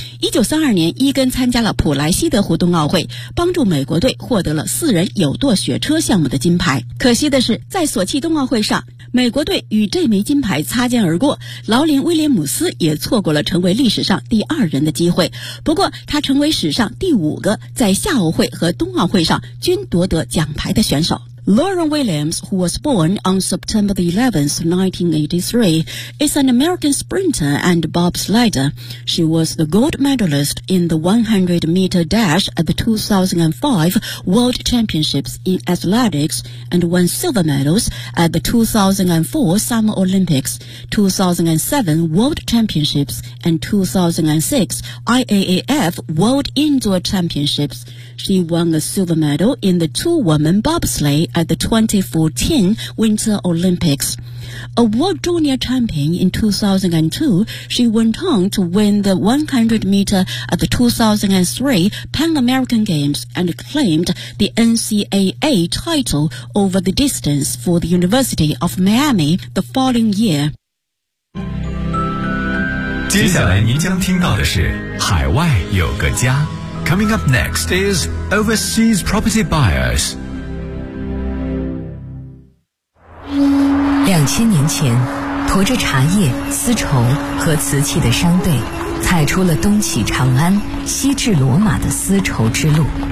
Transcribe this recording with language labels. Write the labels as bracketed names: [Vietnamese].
[Chinese] 1932年伊根参加了普莱西德湖冬奥会，帮助美国队获得了四人有舵雪车项目的金牌。可惜的是，在索契冬奥会上，美国队与这枚金牌擦肩而过，劳林威廉姆斯也错过了成为历史上第二人的机会。不过他成为史上第五个在夏奥会和冬奥会上均夺得奖牌的选手。 [English] Lauren Williams, who was born on September 11, 1983, is an American sprinter and bobsledder. She was the gold medalist in the 100-meter dash at the 2005 World Championships in Athletics and won silver medals at the 2004 Summer Olympics, 2007 World Championships, and 2006 IAAF World Indoor Championships. She won a silver medal in the two-woman bobsleigh at the 2014 Winter Olympics. A world junior champion in 2002, she went on to win the 100-meter at the 2003 Pan American Games and claimed the NCAA title over the distance for the University of Miami the following year. [Chinese] 接下来您将听到的是海外有个家。 [English] Coming up next is Overseas Property Buyers. [Chinese] 2000年前，驮着茶叶、丝绸和瓷器的商队，踩出了东起长安、西至罗马的丝绸之路。